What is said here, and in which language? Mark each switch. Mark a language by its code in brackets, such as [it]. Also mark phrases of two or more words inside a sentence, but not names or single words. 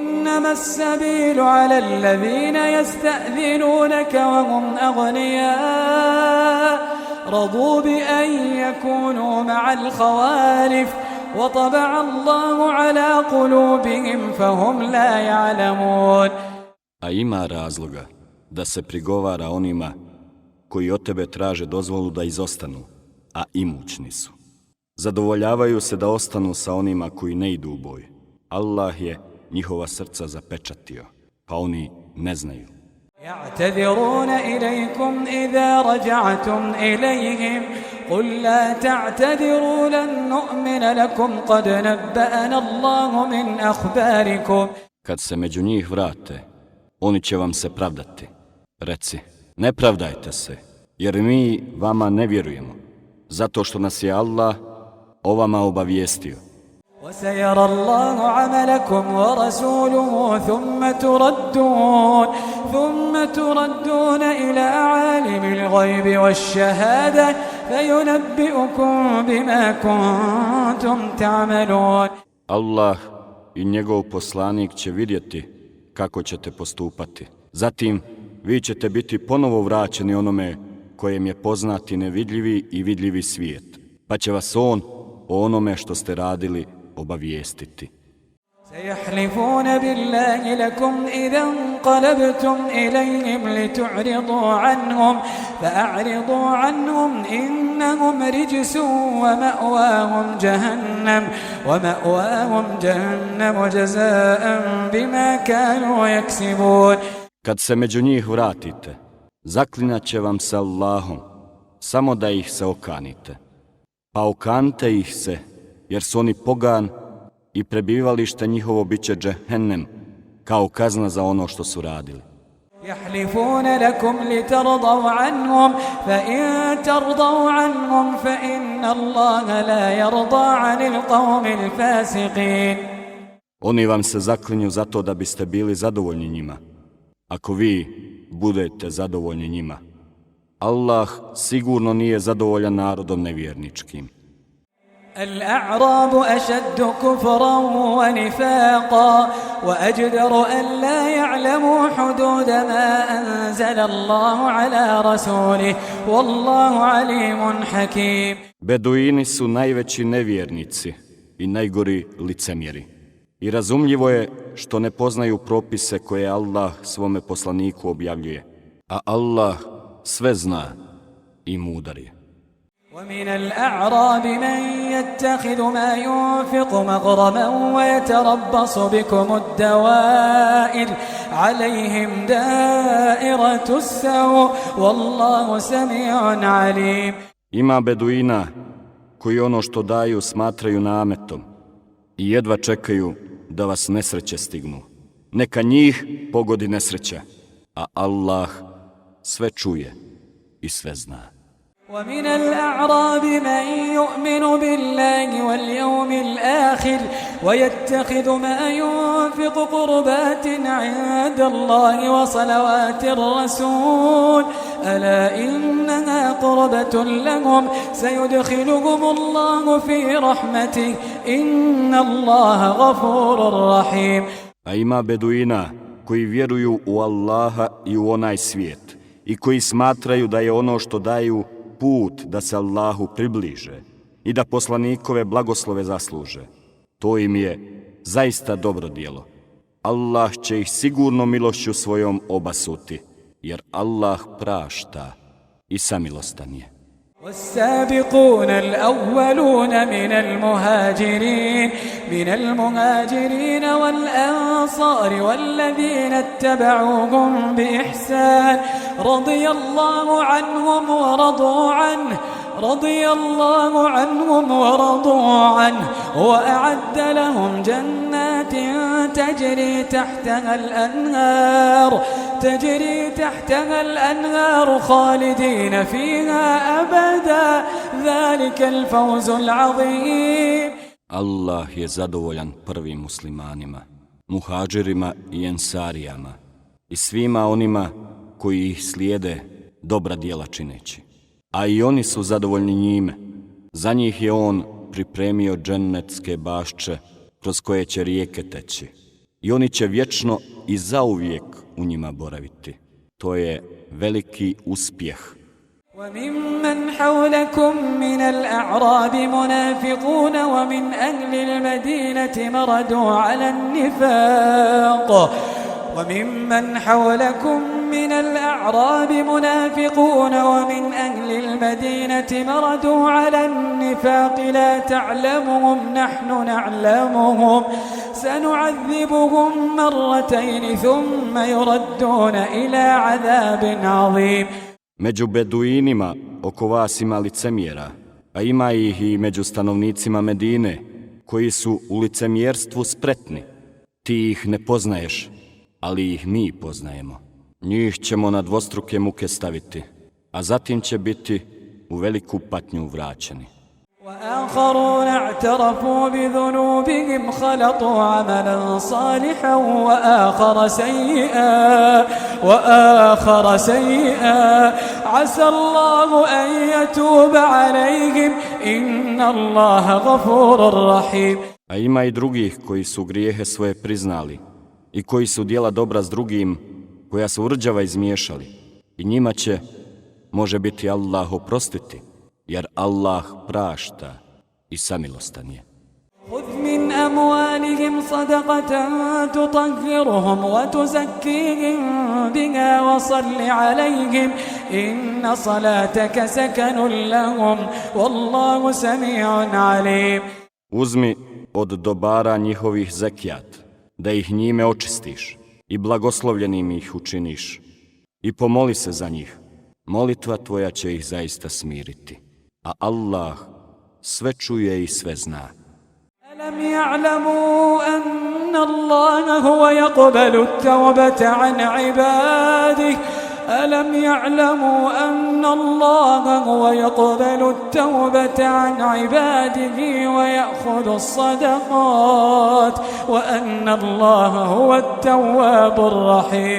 [ar] إنما السبيل على الذين يستأذنونك وهم أغنياء رضوا بأن يكونوا مع الخوالف وطبع الله على قلوبهم فهم لا يعلمون. [bs] A ima razloga da se prigovara onima koji od tebe traže dozvolu da izostanu, a imućni su. Zadovoljavaju se da ostanu sa onima koji ne idu u boj. Allah je njihova srca zapečatio, pa oni ne znaju. [ar] يعتذرون إليكم إذا رجعتم إليهم قل لا تعتذروا لن نؤمن لكم قد نبأنا الله من أخباركم. [bs] Kad se među njih vrate, oni će vam se pravdati. Reci, ne pravdajte se, jer mi vama ne vjerujemo, zato što nas je Allah o vama obavijestio. [ar] وسيرى الله عملكم ورسوله ثم تردون إلى عالم الغيب والشهادة فينبئكم بما كنتم تعملون. [bs] Allah i njegov poslanik će vidjeti kako ćete postupati. Zatim vi ćete biti ponovo vraćeni onome kojem je poznati nevidljivi i vidljivi svijet, pa će vas on o onome što ste radili obavijestiti. [ar] سيحلفون بالله لكم إذا انقلبتم إليهم لتعرضوا عنهم فأعرضوا عنهم إنهم رجس ومأواهم جهنم جزاء بما كانوا يكسبون. [bs] Kad se među njih vratite, zaklinjat će vam se Allahom, samo da ih se okanite. Pa okanite ih se, jer su oni pogan i prebivalište njihovo bit će džehennem, kao kazna za ono što su radili. [ar] يحلفون لكم لترضوا عنهم فإن ترضوا عنهم فإن الله لا يرضى عن القوم الفاسقين. [bs] Oni vam se zaklinju zato da biste bili zadovoljni njima. Ako vi budete zadovoljni njima, Allah sigurno nije zadovoljan narodom nevjerničkim. [ar] الأعراب أشد كفرا ونفاقا وأجدر أن لا يعلموا حدود ما أنزل الله على رسوله والله عليم حكيم. [bs] Beduini su najveći nevjernici i najgori licemjeri. I razumljivo je što ne poznaju propise koje Allah svome poslaniku objavljuje, a Allah sve zna i mudar je. [ar] ومن الأعراب من يتخذ ما ينفق مغرما ويتربص بكم الدوائر عليهم دائرة السوء والله سميع عليم. [bs] Ima beduina koji ono što daju smatraju nametom i jedva čekaju da vas nesreće stignu. Neka njih pogodi nesreća, a Allah sve čuje i sve zna. [ar] ومن الأعراب من يؤمن بالله واليوم الآخر ويتخذ ما ينفق قربات عند الله وصلوات الرسول ألا إنها قربة لهم سيدخلهم الله في رحمته إن الله غفور رحيم. [bs] A ima beduina koji vjeruju u Allaha i u onaj svijet i koji smatraju da je ono što daju put da se Allahu približe i da poslanikove blagoslove zasluže. To im je zaista dobro djelo. Allah će ih sigurno milošću svojom obasuti, jer Allah prašta i samilostan je. [ar] والسابقون الأولون من المهاجرين والأنصار والذين اتبعوهم بإحسان رضي الله عنهم ورضوا عنه وأعد لهم جنات تجري تحتها الأنهار خالدين فيها أبدا ذلك الفوز العظيم. [bs] Allah je zadovoljan prvim muslimanima, muhađirima i ensarijama i svima onima koji ih slijede dobra djela čineći. A i oni su zadovoljni njime. Za njih je on pripremio džennetske bašče kroz koje će rijeke teći. i oni će vječno i zauvijek u njima boraviti. To je veliki uspjeh. [ar] وممن حولكم من الأعراب منافقون ومن أهل المدينة مردوا على النفاق وممن حولكم من الأعراب منافقون ومن أهل المدينة مردوا على النفاق لا تعلمهم نحن نعلمهم سنعذبهم مرتين ثم يردون إلى عذاب عظيم. [bs] Među beduinima oko vas ima licemjera, a ima ih i među stanovnicima Medine, koji su u licemjerstvu spretni. Ti ih ne poznaješ, ali ih mi poznajemo. Njih ćemo na dvostruke muke staviti, a zatim će biti u veliku patnju vraćeni. [ar] وآخرون اعترفوا بذنوبهم خلطوا عملا صالحا وآخر سيئا عسى الله أن يتوب عليهم إن الله غفور رحيم. [bs] A ima i drugih koji su grijehe svoje priznali i koji su djela dobra s drugim, koja su rđava izmiješali. I njima će, može biti, Allah oprostiti, jer Allah prašta i samilostan je. [ar] خذ من أموالهم صدقة تطهرهم وتزكيهم بها وصل عليهم إن صلاتك سكن لهم والله سميع عليم. [bs] Uzmi od dobara njihovih zekijat, da ih njime očistiš i blagoslovljenim ih učiniš. I pomoli se za njih, molitva tvoja će ih zaista smiriti. A Allah sve čuje i sve zna. [ar] ألم يعلموا أن الله هو يقبل التوبة عن عباده ألم يعلموا أن الله هو يقبل التوبة عن عباده ويأخذ الصدقات وأن الله هو التواب الرحيم.